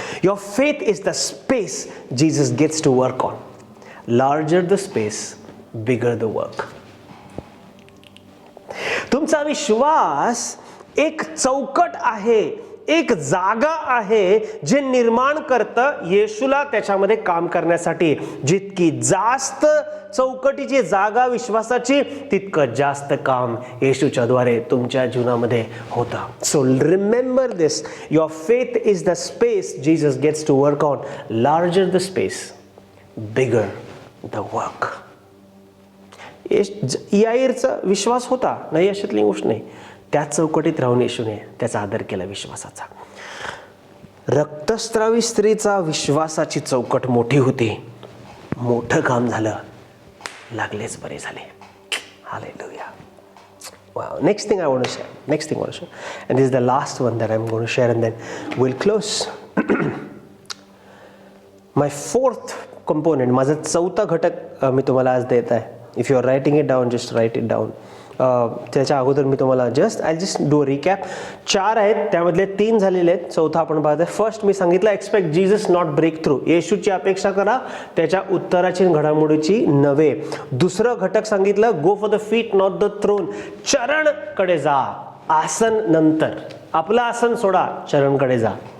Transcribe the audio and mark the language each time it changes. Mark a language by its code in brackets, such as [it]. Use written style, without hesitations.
[en] Your faith is the space Jesus gets to work on. Larger the space, bigger the work. [mr] तुमचा विश्वास एक चौकट आहे, एक जागा आहे जे निर्माण करतं येशूला त्याच्यामध्ये काम करण्यासाठी. जितकी जास्त चौकटीची जागा विश्वासाची, तितकं जास्त काम येशूच्या द्वारे तुमच्या जीवनामध्ये होतं. [en] So remember this, your faith is the space Jesus gets to work on. Larger the space, bigger the work. [mr] याईरचा विश्वास होता, नाही अशातली गोष्ट नाही. त्या चौकटीत राहून येशूने त्याचा आदर केला विश्वासाचा. रक्तस्रावी स्त्रीचा विश्वासाची चौकट मोठी होती, मोठं काम झालं, लागलेच बरे झाले. Hallelujah. Wow. [en] Next thing I want to share. And this is the last one that I'm going to share and then we'll close. My fourth component, [mr] माझा चौथा घटक मी तुम्हाला आज देत आहे. [en] If you are writing it down, just write it down. [mr] त्याच्या अगोदर मी तुम्हाला [en] Just do recap. [mr] 4 आहेत, त्यामधले 3 झालेले आहेत, चौथा आपण पाहतोय. फर्स्ट मी सांगितलं [en] Expect Jesus not break through. [mr] येशूची अपेक्षा करा, त्याच्या उत्तराची घडामोडीची नव्हे. दुसरं घटक सांगितलं [en] Go for the feet not the throne. [mr] चरणकडे जा, आसन नंतर, आपलं आसन सोडा, चरणकडे जा.